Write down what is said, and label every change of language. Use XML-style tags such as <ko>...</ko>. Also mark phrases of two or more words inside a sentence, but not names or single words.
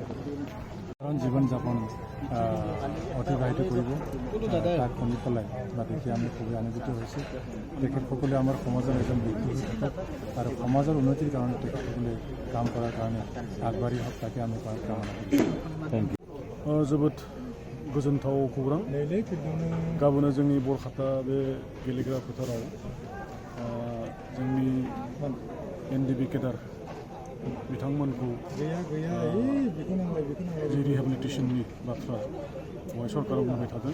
<as>জীৱন যাপন অতিবাহিত কৰিব তাক শুনি পেলাই বা দেখি আমি খুবেই আনন্দিত হৈছোঁ। তেখেতসকলে আমাৰ সমাজৰ এজন ব্যক্তি হৈ থাকক আৰু সমাজৰ উন্নতিৰ কাৰণে তেখেতসকলে কাম কৰাৰ কাৰণে আগবাঢ়ি হওক, তাকে আমি কামনা কৰিছোঁ।</as> <en>thank you.</en> <brx>जोबोद गोजोनथाव खौरां। गाबोनो जोंनि बरखाता बे गेलेग्रा फोथाराव जोंनि एनडिएफबि केडार बिथांमोनखौ जि रिहेबिलिटेशननि बाथ्रा बेवहाय सरकारा बुंबाय थादों।</brx>